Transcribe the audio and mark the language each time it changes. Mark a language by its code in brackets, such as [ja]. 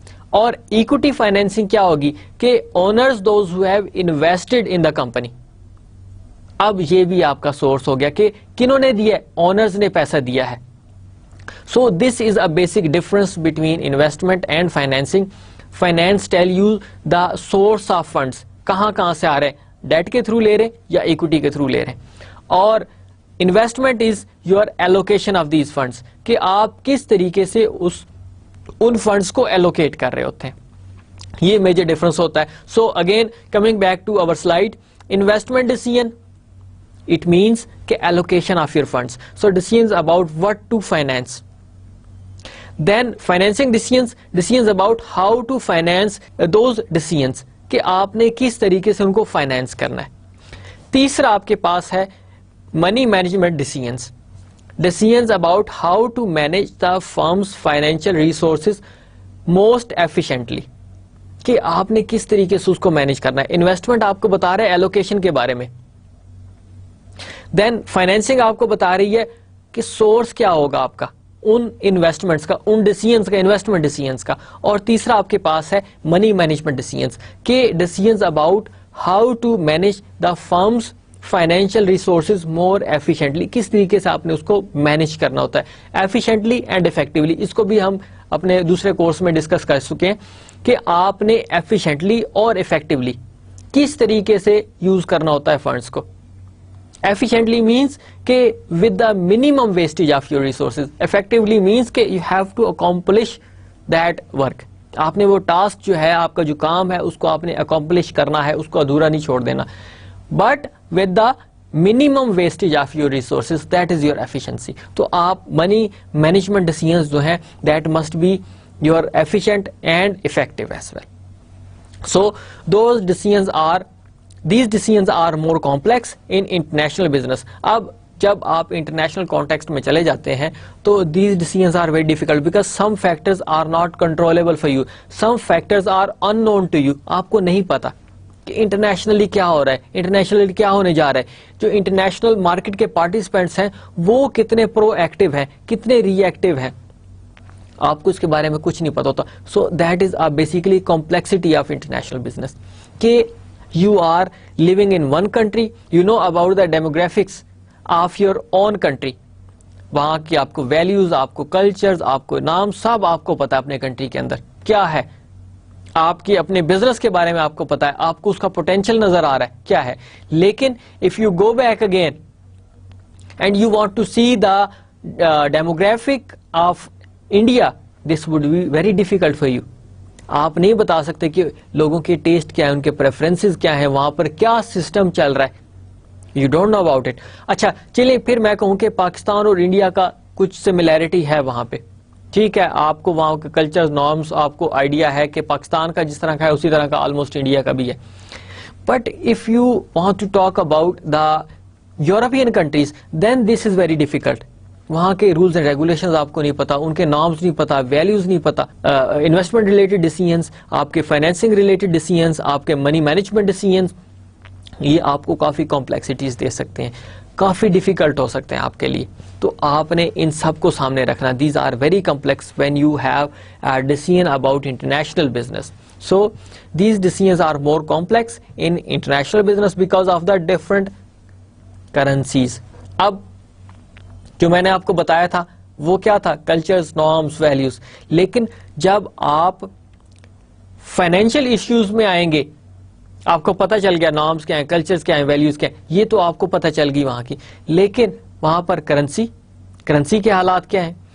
[ur] اور equity financing کیا ہوگی کہ [en] Owners those who have invested in the company. [ur] اب یہ بھی آپ کا سورس ہو گیا کہ کنہوں نے دیا ہے, اونرز نے پیسہ دیا ہے. [en] So this is a basic difference between investment and financing. Finance tell you the source of funds, [ur] کہاں سے آ رہے ہیں, ڈیٹ کے تھرو لے رہے ہیں یا ایکوٹی کے تھرو لے رہے ہیں, اور [en] investment is your allocation of these funds, [ur] کہ آپ کس طریقے سے ان فنڈس کو ایلوکیٹ کر رہے ہوتے ہیں. یہ میجر ڈفرنس ہوتا ہے. [en] So again coming back to our slide, investment decision it means کہ allocation of your funds, so decisions about what to finance. Then financing decisions about how to finance those decisions, [ur] کہ آپ نے کس طریقے سے ان کو فائنینس کرنا ہے. تیسرا آپ کے پاس ہے [en] money management decisions about how to manage the firm's financial resources most efficiently, [ur] کہ آپ نے کس طریقے سے اس کو مینیج کرنا ہے. انویسٹمنٹ آپ کو بتا رہے ہیں ایلوکیشن کے بارے میں, دین فائنینسنگ آپ کو بتا رہی ہے کہ سورس کیا ہوگا آپ کا ان انویسٹمنٹس کا, ان ڈیسیژنز کا, انویسٹمنٹ ڈیسیژنز کا. اور تیسرا آپ کے پاس ہے منی مینجمنٹ ڈیسیژنز, کہ [en] decisions about how to manage the firms financial resources more efficiently, [ur] کس طریقے سے آپ نے اس کو مینیج کرنا ہوتا ہے ایفیشینٹلی اینڈ افیکٹولی. اس کو بھی ہم اپنے دوسرے کورس میں ڈسکس کر چکے ہیں کہ آپ نے ایفیشینٹلی اور افیکٹولی کس طریقے سے یوز کرنا ہوتا ہے فنڈس کو. [en] Efficiently means کہ with the minimum wastage of your resources. Effectively means کہ you have to accomplish that work. [ur] آپ نے وہ ٹاسک جو ہے, آپ کا جو کام ہے, اس کو آپ نے accomplish کرنا ہے, اس کو ادھورا نہیں چھوڑ دینا. [en] But with the minimum wastage of your resources, that is your efficiency. تو آپ money management decisions جو ہیں that must be your efficient and effective as well. So those These decisions are more complex in international business. [ur] اب جب آپ international context میں چلے جاتے ہیں تو [en] these decisions are very difficult because some factors are not controllable for you. Some factors are unknown to you. [ur] آپ کو نہیں پتا کہ انٹرنیشنلی کیا ہو رہا ہے, انٹرنیشنلی کیا ہونے جا رہا ہے. جو انٹرنیشنل مارکیٹ کے پارٹیسپینٹس ہیں وہ کتنے پرو ایکٹیو ہیں, کتنے ری ایکٹیو ہیں, آپ کو اس کے بارے میں کچھ نہیں پتا ہوتا. [en] So that is basically complexity of international business, کہ you are living in one country, you know about the demographics of your own country. [ur] وہاں کی آپ کو ویلیوز, آپ کو کلچرز, آپ کو نام, سب آپ کو پتا ہے اپنے کنٹری کے اندر کیا ہے. آپ کی اپنے بزنس کے بارے میں آپ کو پتا ہے, آپ کو اس کا پوٹینشیل نظر آ رہا ہے کیا ہے. [en] لیکن if you go back again and you want to see the demographic of India, this would be very difficult for you. [ur] آپ نہیں بتا سکتے کہ لوگوں کے ٹیسٹ کیا ہے, ان کے پریفرنسز کیا ہیں, وہاں پر کیا سسٹم چل رہا ہے. [en] You don't know about it. [ur] اچھا چلیے پھر میں کہوں کہ پاکستان اور انڈیا کا کچھ سملیرٹی ہے وہاں پہ, ٹھیک ہے, آپ کو وہاں کے کلچر نارمس آپ کو آئیڈیا ہے کہ پاکستان کا جس طرح کا ہے اسی طرح کا آلموسٹ انڈیا کا بھی ہے. [en] But if you want to talk about the European countries then this is very difficult. [ur] وہاں کے رولز اینڈ ریگولیشنز آپ کو نہیں پتا, ان کے نارمز نہیں پتا, ویلیوز نہیں پتا. انویسٹمنٹ ریلیٹڈ ڈیسیژنز, آپ کے فائنینسنگ ریلیٹڈ ڈیسیژنز, آپ کے منی مینجمنٹ ڈیسیژنز, یہ آپ کو کافی کمپلیکسٹیز دے سکتے ہیں, کافی ڈیفیکلٹ ہو سکتے ہیں آپ کے لیے. تو آپ نے ان سب کو سامنے رکھنا. [en] These are very complex when you have a decision about international business. So these decisions are more complex in international business because of the different currencies. [ur] اب جو میں نے آپ کو بتایا تھا وہ کیا تھا, کلچرز, نارمز, ویلیوز. لیکن جب آپ فائنینشیل ایشوز میں آئیں گے, آپ کو پتہ چل گیا نارمز کیا ہیں, کلچرز کیا ہیں, ویلیوز کیا ہیں, یہ تو آپ کو پتہ چل گئی وہاں کی. لیکن وہاں پر کرنسی کے حالات کیا ہیں.